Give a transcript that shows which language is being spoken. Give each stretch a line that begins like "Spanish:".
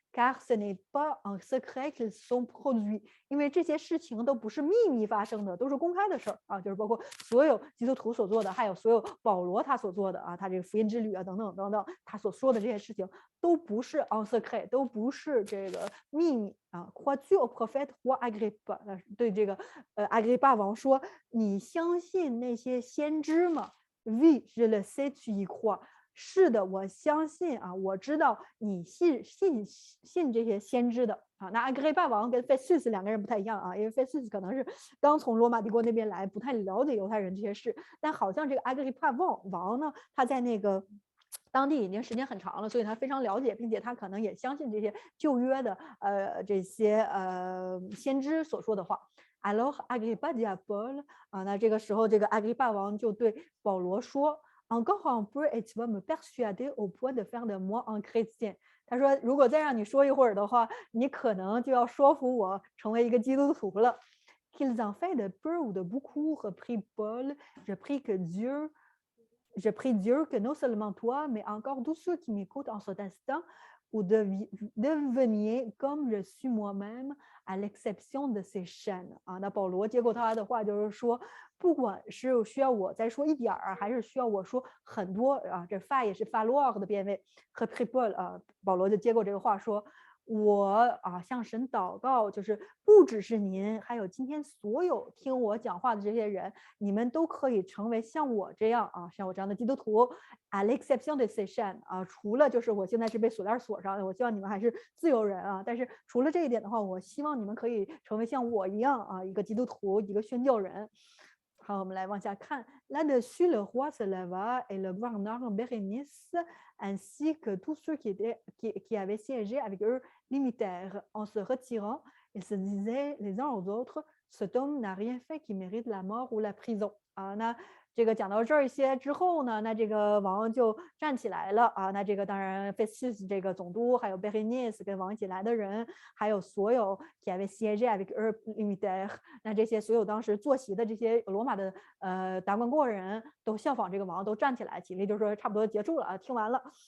French: car ce n'est pas un secret qu'ils sont produits，
Chinese: 因为这些事情都不是秘密发生的，都是公开的事儿啊，就是包括所有基督徒所做的，还有所有保罗他所做的啊，他这个福音之旅啊等等等等，他所说的这些事情都不是
French: un secret，
Chinese: 都不是这个秘密啊。
French: Crois-tu au prophète roi Agrippa？
Chinese: 对这个阿格里帕王说：“你相信那些先知吗 ？
French: Oui, je le sais, tu y crois。”
Chinese: 是的，我相信啊，我知道你信这些先知的啊。那阿格雷巴王跟 Festus 两个人不太一样啊，因为 Festus 可能是刚从罗马帝国那边来，不太了解犹太人这些事。但好像这个阿格雷帕王呢，他在那个当地已经时间很长了，所以他非常了解，并且他可能也相信这些旧约的这些先知所说的话。
French: Alors Agrippa dit à Paul
Chinese: 啊，那这个时候这个阿格里帕王就对保罗说。
French: Encore un peu et tu vas me persuader au point de faire de moi un chrétien。
Chinese: 他说，如果再让你说一会儿的话，你可能就要说服我成为一个基督徒了。
French: Qu'ils en fait de peu ou de beaucoup, reprit Paul, je prie que Dieu, je prie Dieu que non seulement toi, mais encore tous ceux qui m'écoutent en cet instant, ou deveniez comme je suis moi-même, à l'exception de ces chaînes。
Chinese: 啊，那保罗接过他的话，就是说，不管是需要我再说一点儿，还是需要我说很多啊，这 fa 也是 falloir 的变位，和 people 啊，保罗就接过这个话说。我啊，向神祷告，就是不只是您，还有今天所有听我讲话的这些人，你们都可以成为像我这样啊，像我这样的基督徒。
French: à l'exception de ces chaînes
Chinese: 啊，除了就是我现在是被锁链锁上的，我希望你们还是自由人啊。但是除了这一点的话，我希望你们可以成为像我一样啊，一个基督徒，一个宣教人。好，我们来往下看。
French: Là-dessus, le roi se leva et le gouverneur Bérénice, ainsi que tous ceux qui avaient siégé avec eux, l'imitèrent. En se retirant, ils se disaient les uns aux autres, cet homme n'a rien fait qui mérite la mort ou la prison. 啊，
Chinese: 那这个讲到这儿一些之后呢，那这个王就站起来了啊。那这个当然 Festus 这个总督，还有 Berenice 跟王一起来的人，还有所有
French: qui avaient siégé avec eux militaires，
Chinese: 那这些所有当时坐席的这些罗马的达官过人都效仿这个王，都站起来起立，就是说差不多结束了啊，听完了。